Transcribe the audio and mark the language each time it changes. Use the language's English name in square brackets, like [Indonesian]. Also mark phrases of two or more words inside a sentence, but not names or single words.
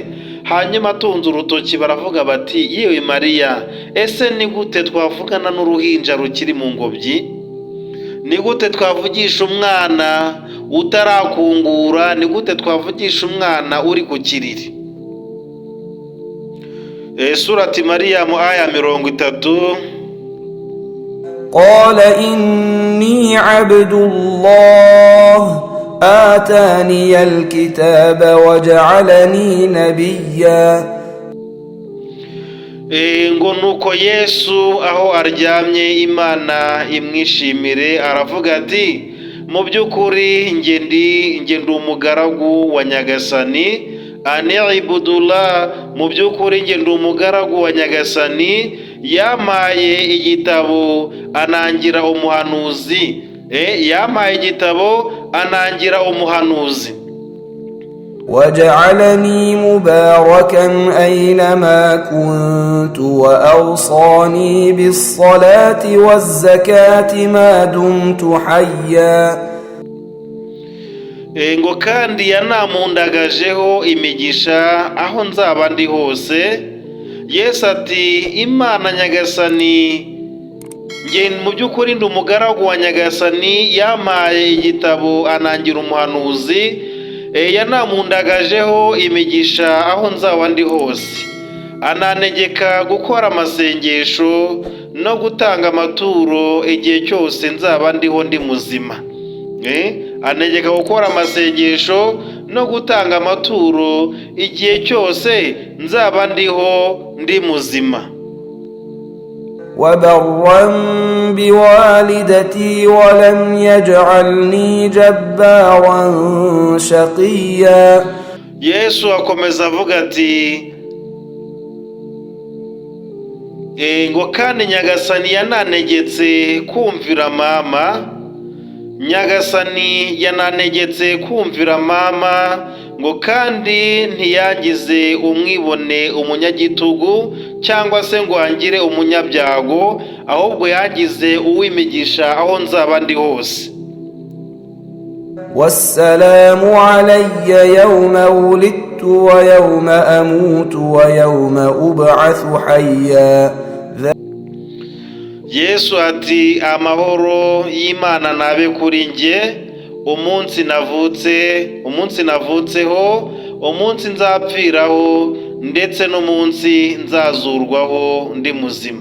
[Kinyarwanda] Hanyuma atunze urutoki baravuga bati, yewe Mariya, ese ni gute twavugana n'uruhinja rukiri mu ngobyi? Ni gute twavugisha umwana utarakungura? Ni gute twavugisha umwana uri ku kiriri? Surati Mariyamu aya 30. [Arabic] قال إني عبد الله آتاني الكتاب وجعلني نبيا. [Kinyarwanda] ngo nuko Yesu aho aryamye, Imana imwishimire, aravuga ati, mu by'ukuri nge ndi umugaragu wa Nyagasani, anibudullah, mu by'ukuri nge ndi umugaragu wa Nyagasani, yamaye igitabo anangira umuhanuzi, yampaye igitabo anangira umuhanuzi. [Arabic] وجعلني مباركا أينما كنت وأوصاني بالصلاة والزكاة ما دمت حيا. [Kinyarwanda] ngo kandi yanamundagajeho imigisha aho nzaba ndi hose. Yesu ati Imana Nyagasani, nge mu by'ukuri ndi umugaragu wa Nyagasani, yampaye igitabo anangira umuhanuzi, yanamundagajeho imigisha aho nzaba ndi hose, ananegeka gukora amasengesho no gutanga amaturo igihe cyose nzaba ndiho ndi muzima. Anegeka gukora amasengesho no gutanga amaturo igihe cyose nzaba ndiho ndi muzima. [Arabic] وبرا بوالدتي ولم يجعلني جبارا شقيا. [Kinyarwanda] Yesu akomeza avuga ati ngo kandi Nyagasani yananegetse kumvira mama. Nyagasani yananegetse kumvira mama, ngo kandi ntiyangize umwibone umunyagitugu cyangwa se ngo angire umunyabyago, ahubwo yangize uwimigisha aho nzaba ndi hose. [Arabic] والسلام علي يوم ولدت ويوم أموت ويوم أبعث حيا. [Kinyarwanda] Yesu ati amahoro y'Imana nabe kuri nge umunsi navutseho, umunsi nzapfiraho, ndetse n'umunsi nzazurwaho ndi muzima.